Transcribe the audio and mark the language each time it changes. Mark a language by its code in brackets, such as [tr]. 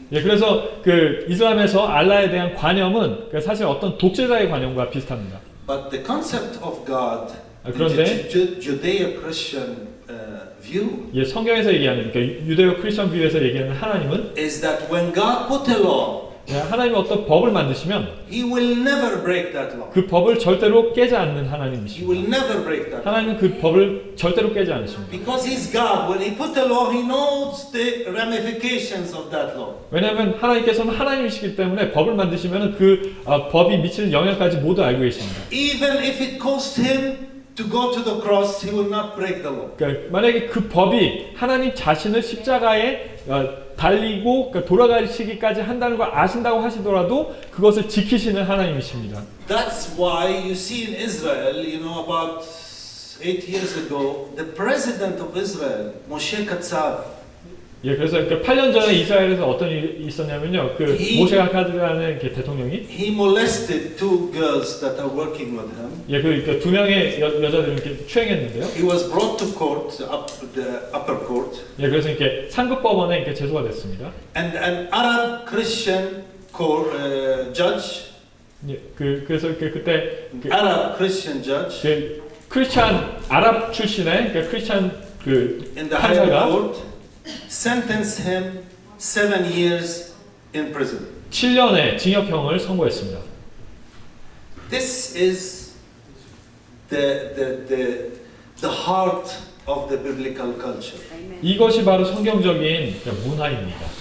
[ko] 예, 그래서 이슬람에서 알라에 대한 관념은 사실 어떤 독재자의 관념과 비슷합니다. [en] But the concept of God, [ko] 그런데 [en] the Judeo-Christian view, [ko] 예, 성경에서 얘기하는 유대교 크리스천 뷰에서 얘기하는 하나님은 [en] is that when God put a law, [ko] 하나님이 어떤 법을 만드시면 [en] He will never break that law. [ko] 그 법을 절대로 깨지 않는 [en] He [ko] 하나님이십니다. [en] will never break that law. [ko] 하나님은 그 법을 절대로 깨지 않으십니다. [en] Because He's God. When He put a law, He knows the ramifications of that law. [ko] 왜냐하면 하나님께서는 하나님이시기 때문에 법을 만드시면 법이 미치는 영향까지 모두 알고 계십니다. [en] Even if it cost Him to go to the cross, He will not break the law. [ko] 만약에 그 법이 하나님 자신을 십자가에 달리고 돌아가시기까지 한다는 걸 아신다고 하시더라도 그것을 지키시는 하나님이십니다. [en] That's why you see in Israel, about 8 years ago, the president of Israel, Moshe Katsav, [ko] 예, 그래서 8년 전에 이스라엘에서 어떤 일이 있었냐면요, 모세 카드라는 대통령이 [en] he molested 2 girls that are working with him. [ko] 예, 2명의 여자들을 이렇게 추행했는데요. [en] He was brought to court, the upper court. [ko] 예, 그래서 이렇게 상급 법원에 이렇게 제소가 됐습니다. [en] And an Arab Christian judge. [ko] 예, 그래서 그때 [en] Arab Christian judge. [ko] 크리스찬 아랍 출신의 크리스찬 [en] in the higher [ko] 판사가 [en] court sentenced him 7 years in prison. [ko] 7년의 징역형을 선고했습니다. [en] This is the heart of the biblical culture. [ko] 이것이 바로 성경적인 문화입니다.